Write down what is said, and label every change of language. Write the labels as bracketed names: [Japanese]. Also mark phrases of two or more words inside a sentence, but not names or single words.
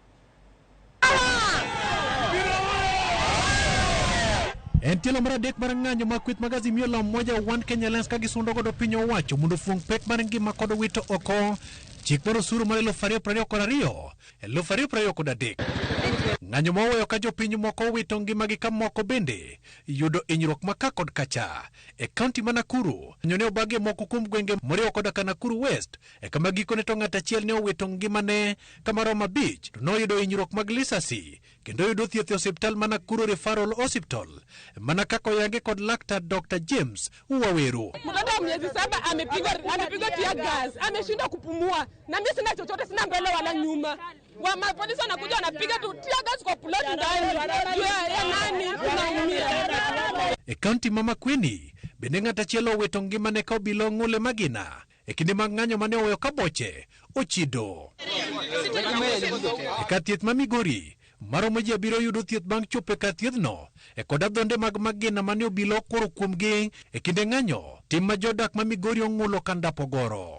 [Luo (Kenya and Tanzania)] En tielo mar adek mar ng'anyo ma kweth mag Azimio la Umoja One Kenya Alliance ka gisundo godo piny owacho mondo fuong pek mar ngima kod wito oko chik mar osuru mar 2022 ng'anyo moweyo ka jopiny moko wito ngimagi ka moko bende yudo hinyruok maka kod kacha e kaunti ma Nakuru. Ng'anyo ne obagi moko kuom gwenge moriwo koda Nakuru West e kama gikone to ng'at achiel ne owito ngimane kama romo 5 to noyudo hinyruok mag lisasi kendo yudo thieth e osiptal ma Nakuru Referral Hospital mana kaka oyange kod laktar Dr. James Waweru. [Swahili] Mtoto wa miezi 7 amepigwa [English] tear gas, [Swahili] ameshindwa kupumua na mimi sina chochote, sina mbele wala nyuma. Polisi wanakuja wanapiga tu [English] tear gas [Swahili] kwa plot ndani. Ya nani tunaumia. [Luo (Kenya and Tanzania)] E kaunti ma Makueni bende ng'at achiel owito ngimane ka obila ng'ule magina e kinde mag ng'anyo mane oweyo ka boche ochido. E kar thieth ma Migori maromo ji 7 yudo thieth bang' chopo e kar thiethno e kod adhonde mag magina mane obila okoro kuomgi e kinde ng'anyo tim ma jodak ma Migori ong'ulo ka ndapo goro.